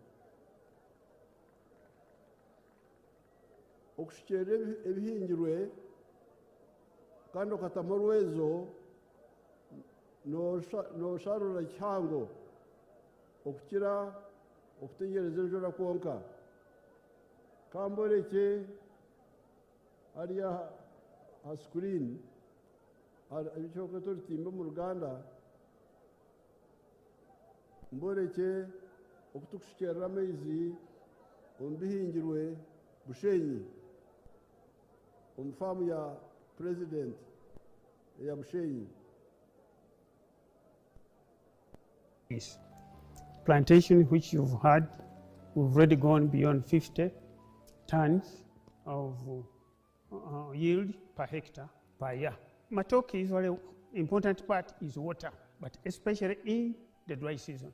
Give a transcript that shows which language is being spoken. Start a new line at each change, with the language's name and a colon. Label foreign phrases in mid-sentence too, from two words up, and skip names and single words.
Nyankole: okushikerera ebihingirwe kandi okatamo rwezo nosharura kihango okukira okutegereza enjura konka kamboreke hariya ha screen ebicoko turitimba mu Uganda mboreke okutukushikerera amaizi omu bihingirwe Bushenyi omu famu ya President ya Bushenyi.
English: Yes. Plantation which you've had, we've already gone beyond 50 tons of yield per hectare per year. Matoke is very important part is water, but especially in the dry season.